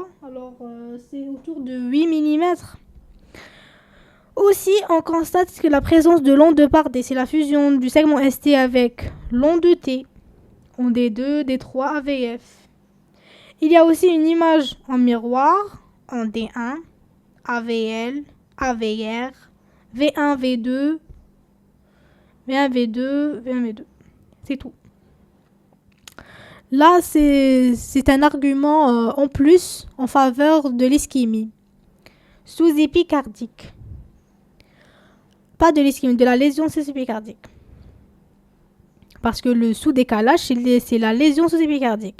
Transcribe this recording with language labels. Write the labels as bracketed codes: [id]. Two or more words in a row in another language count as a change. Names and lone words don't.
[fr] Alors, c'est autour de 8 mm. Aussi, on constate que la présence de l'onde de Pardé, c'est la fusion du segment ST avec l'onde de T, en D2, D3, AVF. Il y a aussi une image en miroir, en D1, AVL, AVR, V1, V2, V1, V2, V1, V2. C'est tout. Là, c'est un argument en plus en faveur de l'ischémie sous-épicardique. Pas de l'ischémie, de la lésion sous-épicardique. Parce que le sous-décalage, c'est la lésion sous-épicardique.